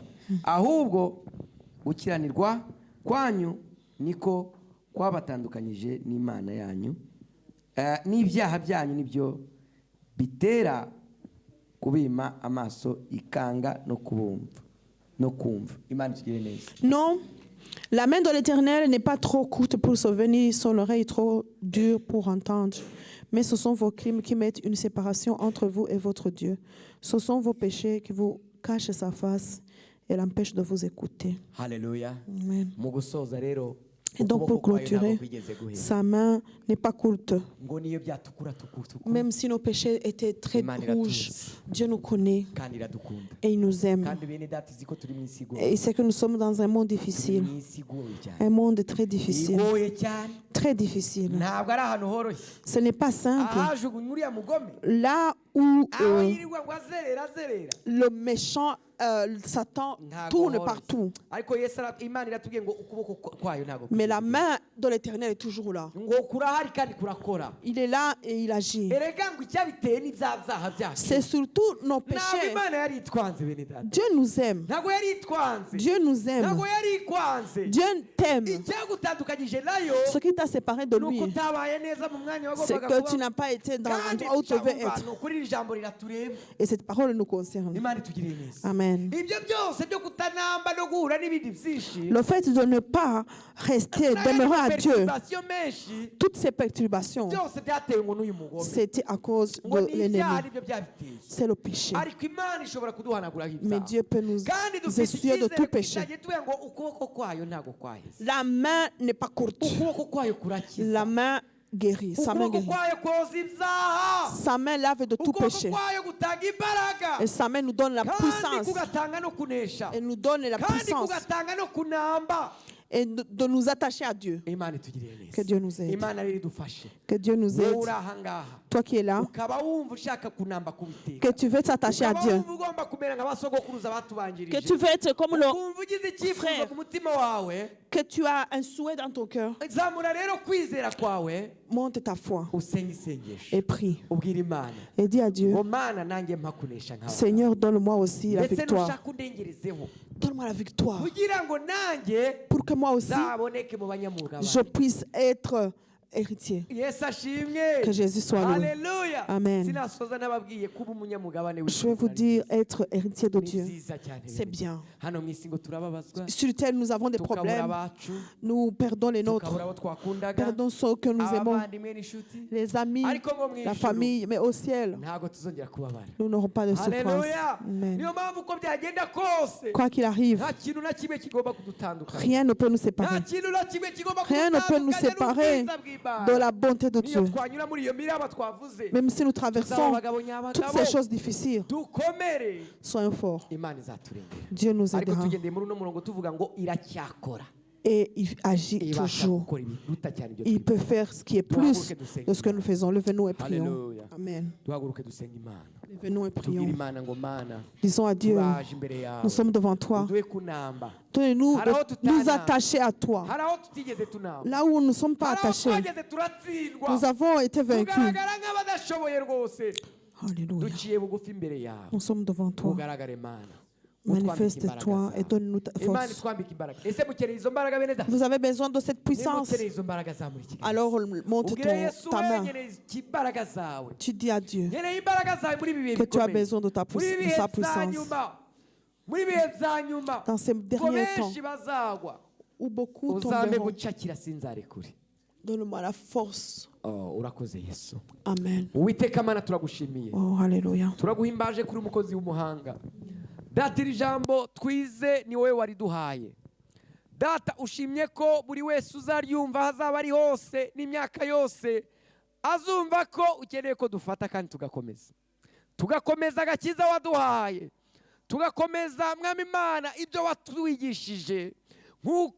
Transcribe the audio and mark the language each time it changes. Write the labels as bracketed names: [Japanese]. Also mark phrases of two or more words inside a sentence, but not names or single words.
[Kinyarwanda] Ahubwo gukiranirwa kwanyu niko kwabatandukanyije n'Imana yanyu. N'ibyaha byanyu nibyo bitera kubima amaso ikanga no kumva. Imana itugirire neza. [French] Non, la main de l'Éternel n'est pas trop courte pour sauver, ni son oreille trop dure pour entendre. Mais ce sont vos crimes qui mettent une séparation entre vous et votre Dieu. Ce sont vos péchés qui vous cachent sa face et l'empêchent de vous écouter. [Kinyarwanda] Haleluya. Amen. Mu gusoza rero [French] Et donc pour clôturer, sa main n'est pas courte. [Kinyarwanda] ngo niyo byatukura tukutuku [French] Même si nos péchés étaient très [Kinyarwanda] Imana [French] rouges, [Kinyarwanda] iratuzi [French] Dieu nous connaît [Kinyarwanda] kandi iradukunda [French] et il nous aime. [Kinyarwanda] kandi bene data izi ko turi mu isi [French] Et [Kinyarwanda] igoye [French] c'est que nous sommes dans un monde [Kinyarwanda] turi [French] difficile, [Kinyarwanda] mu isi igoye cyane [French] un monde très difficile, [Kinyarwanda] igoye cyane [French] très difficile. [Kinyarwanda] ntabwo ari ahantu horoshye [French] Ce n'est pas simple. [Kinyarwanda] ahajugunywa uriya mugome [French] Là où [Kinyarwanda] aho yirirwa ngo azerera [French] le méchant Satan [Kinyarwanda] ntabwo [French] tourne [Kinyarwanda] horoshye. [French] partout, [Kinyarwanda] ariko yesu imana iratubwiye ngo ukuboko kwayo ntabwo [French] mais la main de l'Éternel est toujours là. [Kinyarwanda] ngo kurahari kandi kurakora [French] Il est là et il agit. [Kinyarwanda] erega ngo icyabiteye n'ibyaha byacu [French] C'est surtout nos [Kinyarwanda] ntabwo [French] péchés. [Kinyarwanda] imana yari itwanze bene data [French] Dieu nous aime. [Kinyarwanda] ntabwo yari itwanze [French] Dieu nous aime. [Kinyarwanda] ntabwo yari ikwanze [French] Dieu t'aime. [Kinyarwanda] icyagutandukanyije nayo [French] Ce qui t'a séparé de [Kinyarwanda] ni uko [French] lui, [Kinyarwanda] utabaye neza mu mwanya [French] c'est [Kinyarwanda] wagombaga [French] que tu n'as pas été dans [Kinyarwanda] kandi [French] l'endroit où tu devais [Kinyarwanda] tucyumva [French] être. [Kinyarwanda] ni ukuri iri jambo riratureba [French] Et cette parole nous concerne. [Kinyarwanda] imana itugiriye neza [French] Amen. [Kinyarwanda] ibyo byose byo kutanamba no guhura n'ibindi byinshi [French] Le fait de ne pas rester, demeurer à Dieu, [Kinyarwanda] perturbation menshi [French] toutes ces perturbations, [Kinyarwanda] byose byatewe ngo n'uyu mugome [French] c'était à cause [Kinyarwanda] ngo [French] de [Kinyarwanda] ni ibyaha [French] l'ennemi. [Kinyarwanda] nibyo byabiteye [French] C'est le péché. [Kinyarwanda] ariko imana ishobora kuduhanaguraho [French] Mais [Kinyarwanda] ibyaha [French] Dieu peut nous [Kinyarwanda] kandi dufite [French] essuyer de [Kinyarwanda] icyizere [French] tout [Kinyarwanda] ko [French] péché. [Kinyarwanda] tuzajya tuvuga ngo ukuboko kwayo ntabwo kwaheze [French] La main n'est pas courte. [Kinyarwanda] ukuboko kwayo kurakiza [French] La main guérit. Sa main [Kinyarwanda] ukuboko [French] guérit. [Kinyarwanda] kwayo koza ibyaha [French] Sa main lave de tout [Kinyarwanda] ukuboko [French] péché. [Kinyarwanda] kwayo gutanga imbaraga [French] Et sa main nous donne la [Kinyarwanda] kandi [French] puissance. [Kinyarwanda] kugatanga no kunesha [French] Et nous donne la [Kinyarwanda] kandi [French] puissance. [Kinyarwanda] kugatanga no kunamba [French] Et de nous attacher à Dieu. [Kinyarwanda] imana itugiriye [French] Que [Kinyarwanda] neza [French] Dieu nous aide. [Kinyarwanda] imana rero idufashe [French] Que Dieu nous [Kinyarwanda] wowe [French] aide. [Kinyarwanda] uri aha ngaha [French] Toi qui es là, [Kinyarwanda] ukaba wumva ushaka kunamba ku [French] que [Kinyarwanda] biteka [French] tu veux t'attacher à [Kinyarwanda] ukaba [French] Dieu. [Kinyarwanda] wumva ugomba kumera nka basogokuruza [French] Que [Kinyarwanda] batubanjirije [French] tu veux être comme le [Kinyarwanda] ukumva ugize icyifuzo [French] frère. [Kinyarwanda] ku mutima wawe [French] Que tu as un souhait dans ton cœur. [Kinyarwanda] zamura rero kwizera kwawe [French] Monte ta foi [Kinyarwanda] usenge isengesho [French] et prie. [Kinyarwanda] ubwira imana [French] Et dis à Dieu, [Kinyarwanda] ngo mana nanjye mpa kunesha nkawe [French] Seigneur, donne-moi aussi la [Kinyarwanda] ndetse [French] victoire. [Kinyarwanda] nushaka undengerezeho [French] Donne-moi la victoire. [Kinyarwanda] kugira ngo nanjye [French] Pour que moi aussi, [Kinyarwanda] zaboneke mu banyamwuga [French] je puisse être héritier. [Kinyarwanda] yesu ashimwe [French] Que Jésus soit loué. Alléluia. Amen. [Kinyarwanda] Sinasoza nababwiye kuba umunyamugabane [French] Je vais vous dire, être héritier de [Kinyarwanda] ni [French] Dieu, [Kinyarwanda] byiza cyane [French] c'est bien. [Kinyarwanda] hano mu isi ngo turababazwa [French] Sur terre, nous avons des [Kinyarwanda] tukabura [French] problèmes. [Kinyarwanda] abacu [French] Nous perdons les [Kinyarwanda] tukabura [French] nôtres. [Kinyarwanda] abo twakundaga [French] Perdons ceux que nous aimons. [Kinyarwanda] abavandimwe n'inshuti [French] Les amis, [Kinyarwanda] ariko ngo mu [French] la [Kinyarwanda] ijuru [French] famille, mais au ciel, [Kinyarwanda] ntabwo tuzongera kubabara [French] nous n'aurons pas de souffrance. Alléluia. Amen. [Kinyarwanda] niyo mpamvu uko byagenda kose [French] Quoi qu'il arrive, [Kinyarwanda] nta kintu na kimwe kigomba kudutandukanya [French] rien ne peut nous [Kinyarwanda] nta [French] séparer. [Kinyarwanda] kintu na kimwe kigomba [French] Rien ne peut nous [Kinyarwanda] kudutandukanya [French] séparer [Kinyarwanda] n'ubwiza bw'Imana. [French] de la bonté de [Kinyarwanda] niyo [French] Dieu. [Kinyarwanda] twanyura muri iyo miraba twavuze [French] Même si nous [Kinyarwanda] tuzaba [French] traversons [Kinyarwanda] abagabo [French] toutes [Kinyarwanda] nyabagabo [French] ces choses difficiles, [Kinyarwanda] dukomere [French] soyons forts. [Kinyarwanda] imana izaturengera [French] Dieu nous [Kinyarwanda] ariko [French] aidera. [Kinyarwanda] tugendeye muri uno murongo tuvuga ngo iracyakora [French] Et il agit [Kinyarwanda] ibasha [French] toujours. [Kinyarwanda] gukora ibiruta cyane ibyo [French] Il peut faire ce qui est plus de ce que nous faisons. Levez-nous et prions. Alléluia. Amen. [Kinyarwanda] duhaguruke dusenga imana [French] Levez-nous et [Kinyarwanda] tubwire [French] prions. [Kinyarwanda] imana ngo mana [French] Disons à Dieu, [Kinyarwanda] turaje imbere yawe [French] nous sommes devant toi. [Kinyarwanda] uduhe kunamba [French] Donnez-nous Alors, de tout nous à attacher à toi. [Kinyarwanda] hari aho tutigeze tunamba [French] Là où nous ne sommes pas [Kinyarwanda] hari aho [French] attachés, [Kinyarwanda] twageze turatsindwa [French] nous avons été vaincus. [Kinyarwanda] tugaragara nk'abadashoboye rwose [French] Alléluia. [Kinyarwanda] duciye bugufi imbere yawe [French] Nous sommes devant toi. [Kinyarwanda] ugaragare mana [French] Manifeste-toi et donne-nous ta [Kinyarwanda] imana [French] force. [Kinyarwanda] itwambika imbaraga ese mukeneye izo mbaraga bene data [French] Vous avez besoin de cette puissance. [Kinyarwanda] nimukeneye izo mbaraga za muri kigali [French] Alors monte [Kinyarwanda] ubwire yesu [French] ta [Kinyarwanda] we [French] main. [Kinyarwanda] nkeneye imbaraga zawe [French] Tu dis à Dieu [Kinyarwanda] nkeneye imbaraga zawe muri ibi bihe [French] que tu as [Kinyarwanda] bikomeye [French] besoin de, [Kinyarwanda] muri ibi bihe [French] sa [Kinyarwanda] za [French] puissance. [Kinyarwanda] nyuma muri ibi bihe za nyuma [French] Dans ces [Kinyarwanda] ngo [French] derniers temps [Kinyarwanda] benshi bazagwa [French] où beaucoup [Kinyarwanda] uzambe [French] tomberont, [Kinyarwanda] gucakira sinzarekure [French] donne-moi la force. [Kinyarwanda] urakoze yesu [French] Amen. [Kinyarwanda] uwiteka mana turagushimiye [French] Oh, Alléluia. [Kinyarwanda] turaguhimbaje kuri umukozi w'umuhanga data iri jambo twize ni wowe wariduhaye data ushimye ko buri wese uzaryumva aho azaba ari hose n'imyaka yose azumva ko ukeneye ko dufata kandi tugakomeza agakiza waduhaye tugakomeza mwami imana ibyo watwigishije nk'uko